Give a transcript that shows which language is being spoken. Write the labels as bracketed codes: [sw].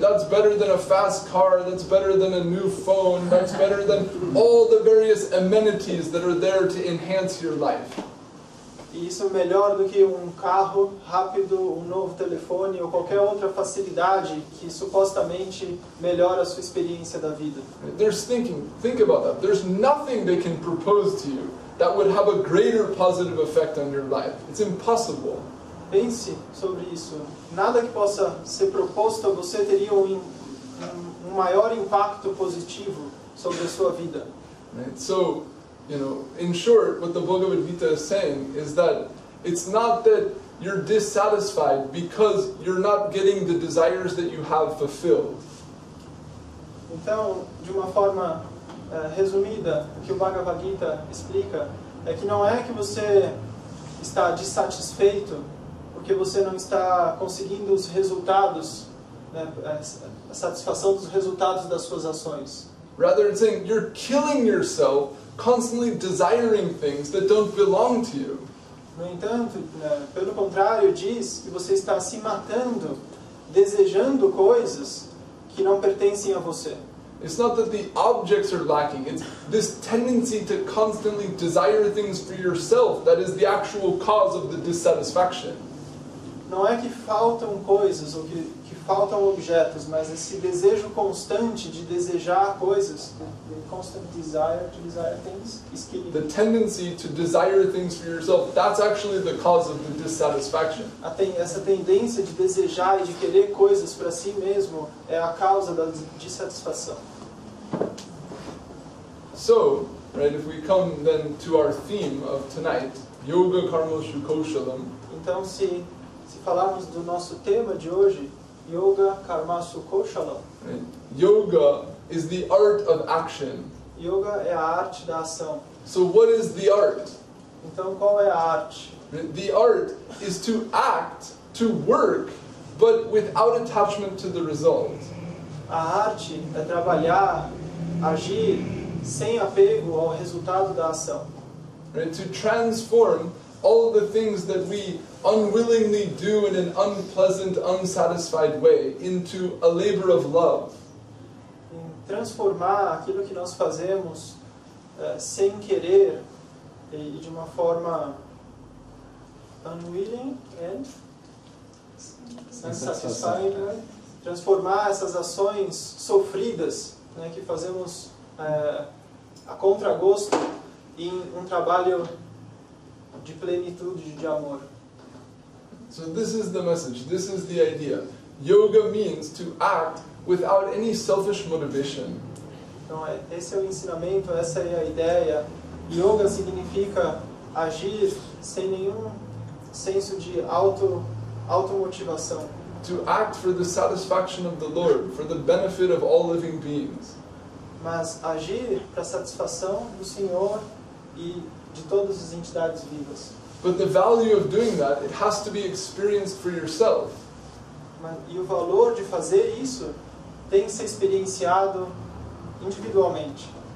[en] That's better than a fast car, that's better than a new phone, that's better than all the various amenities that are there to enhance your life. [pt] E isso é melhor do que um carro rápido, um novo telefone ou qualquer outra facilidade que supostamente melhora a sua experiência da vida. [en] Think about that. There's nothing they can propose to you that would have a greater positive effect on your life. It's impossible. [pt] Pense sobre isso. Nada que possa ser proposto a você teria um maior impacto positivo sobre a sua vida. [en] Right? So, in short, what the Bhagavad Gita is saying is that it's not that you're dissatisfied because you're not getting the desires that you have fulfilled. [pt] Então, de uma forma resumida, o que o Bhagavad Gita explica é que não é que você está dissatisfeito porque você não está conseguindo os resultados, a satisfação dos resultados das suas ações. [en] Rather, it's saying you're killing yourself constantly desiring things that don't belong to you. [pt] No entanto, pelo contrário, diz que você está se matando, desejando coisas que não pertencem a você. [en] It's not that the objects are lacking, it's this tendency to constantly desire things for yourself that is the actual cause of the dissatisfaction. [pt] Não é que faltam coisas ou que faltam objetos, mas esse desejo constante de desejar coisas, [en] the constant desire to desire things, the tendency to desire things for yourself, that's actually the cause of the dissatisfaction. [pt] Essa tendência de desejar e de querer coisas para si mesmo é a causa da dissatisfação. [en] So, right, if we come then to our theme of tonight, Yoga Karma Shukoshalam. [pt] Então, se falarmos do nosso tema de hoje, Yoga Karma Sukoshalam. [en] Right? Yoga is the art of action. [pt] Yoga é a arte da ação. [en] So what is the art? [pt] Então, qual é a arte? [en] The art is to act, to work, but without attachment to the result. [pt] A arte é trabalhar, agir, sem apego ao resultado da ação. [en] Right? To transform all the things that we unwillingly do in an unpleasant, unsatisfied way into a labor of love. [pt] Em transformar aquilo que nós fazemos sem querer e de uma forma [en] unwilling and unsatisfying, [pt] né? Transformar essas ações sofridas, né, que fazemos a contragosto em um trabalho de plenitude, de amor. [en] So this is the message, this is the idea. Yoga means to act without any selfish motivation. [pt] Então esse é o ensinamento, essa é a ideia. Yoga significa agir sem nenhum senso de automotivação. [en] To act for the satisfaction of the Lord, for the benefit of all living beings. [pt] Mas agir para a satisfação do Senhor e de todas as entidades vivas. [en] But the value of doing that, it has to be experienced for yourself. [pt] E o valor de fazer isso tem que ser experienciado individualmente.